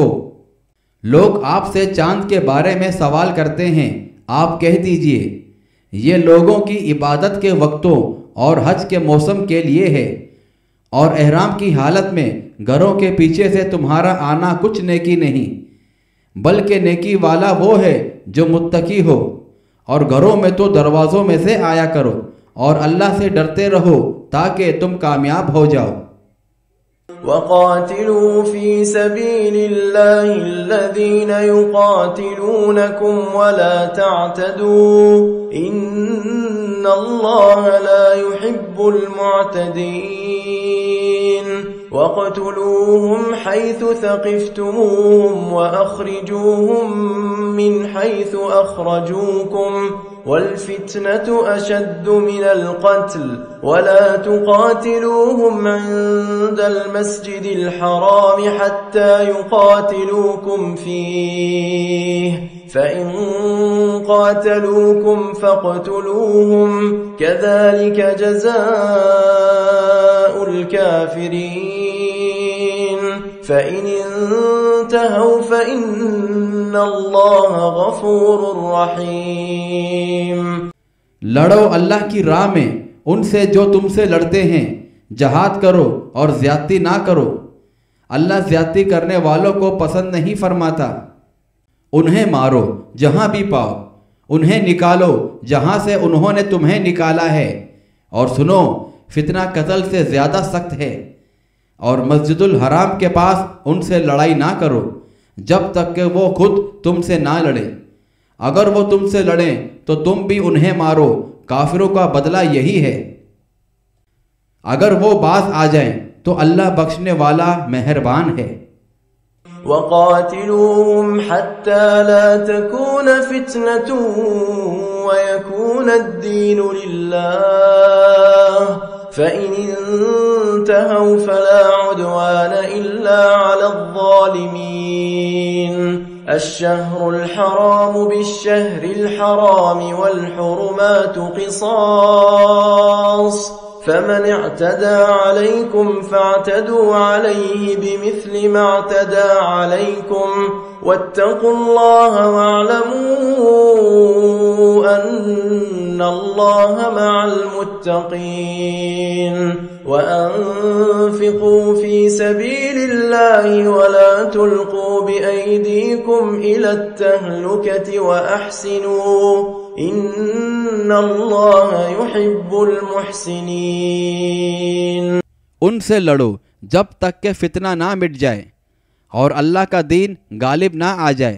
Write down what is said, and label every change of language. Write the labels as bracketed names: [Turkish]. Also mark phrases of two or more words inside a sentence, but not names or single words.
[Hindi] लोग आपसे चांद के बारे में सवाल करते हैं, आप कह दीजिए ये लोगों की इबादत के वक्तों और हज के मौसम के लिए है, और एहराम की हालत में घरों के पीछे से तुम्हारा आना कुछ नेकी नहीं, बल्कि नेकी वाला वो है जो मुत्तकी हो। और घरों में तो दरवाज़ों में से आया करो और अल्लाह से डरते रहो ताकि तुम कामयाब हो जाओ। [Arabic] وقاتلوا في سبيل الله الذين يقاتلونكم ولا تعتدوا إن الله لا يحب المعتدين. واقتلوهم حيث ثقفتموهم وأخرجوهم من حيث أخرجوكم والفتنة أشد من القتل ولا تقاتلوهم عند المسجد الحرام حتى يقاتلوكم فيه فإن قاتلوكم فاقتلوهم كذلك جزاء الكافرين فإن انتهوا فإن الله غفور رحيم. [Hindi] लड़ो अल्लाह की राह में उनसे जो तुमसे लड़ते हैं, जहाद करो और ज्यादती ना करो। अल्लाह ज्यादती करने वालों को पसंद नहीं फरमाता। उन्हें मारो जहां भी पाओ, उन्हें निकालो जहां से उन्होंने तुम्हें निकाला है, और सुनो फितना कत्ल से ज्यादा सख्त है। और मस्जिदुल हराम के पास उनसे लड़ाई ना करो जब तक कि वो खुद तुमसे ना लड़े। अगर वो तुमसे लड़ें तो तुम भी उन्हें मारो, काफिरों का बदला यही है। अगर वो बाज आ जाएं तो अल्लाह बख्शने वाला मेहरबान है। [Arabic] وقاتلوهم حتى لا تكون فتنة ويكون الدين لله فإن انتهوا فلا عدوان إلا على الظالمين. الشهر الحرام بالشهر الحرام والحرمات قصاص فمن اعتدى عليكم فاعتدوا عليه بمثل ما اعتدى عليكم واتقوا الله واعلموا أن الله مع المتقين. وأنفقوا في سبيل الله ولا تلقوا بأيديكم إلى التهلكة وأحسنوا إن الله يحب المحسنين. [Hindi] उनसे लड़ो जब तक के फितना ना मिट जाए और अल्लाह का दीन गालिब ना आ जाए।